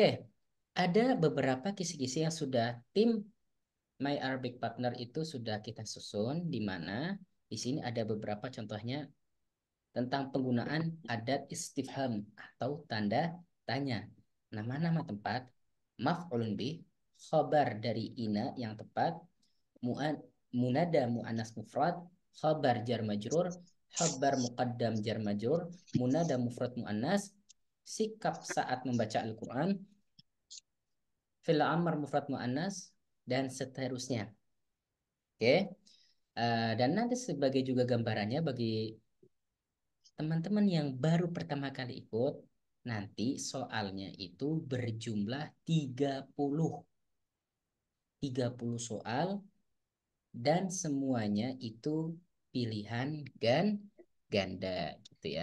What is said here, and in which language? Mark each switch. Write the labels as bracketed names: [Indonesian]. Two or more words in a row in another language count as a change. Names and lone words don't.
[Indonesian] Ada beberapa kisi-kisi yang sudah tim My Arabic Partner itu sudah kita susun di mana di sini ada beberapa contohnya tentang penggunaan [Arabic] أداة استفهام [Indonesian] atau tanda tanya. Nama-nama tempat, [Arabic] مفعول به, [Indonesian] khabar dari ina yang tepat, [Arabic] منادى مؤنث مفرد, خبر جار مجرور، خبر مقدم جار مجرور، منادى مفرد مؤنث, [Indonesian] sikap saat membaca Al-Quran, [Arabic] فعل أمر مفرد مؤنث, [Indonesian] dan seterusnya. Oke. Dan nanti sebagai juga gambarannya bagi teman-teman yang baru pertama kali ikut, nanti soalnya itu berjumlah 30 soal dan semuanya itu pilihan ganda gitu ya.